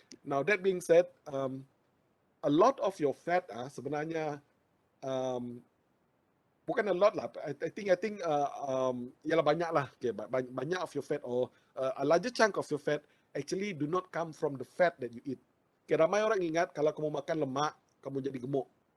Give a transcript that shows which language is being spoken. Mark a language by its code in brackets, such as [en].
[en] Now that being said, a lot of your fat [ms] sebenarnya bukan [en] a lot lah. I think [ms] ialah banyak lah. [en] Okay, banyak of your fat or a larger chunk of your fat actually do not come from the fat that you eat. [ms] Okay, ramai orang ingat kalau kamu makan lemak, kamu jadi gemuk.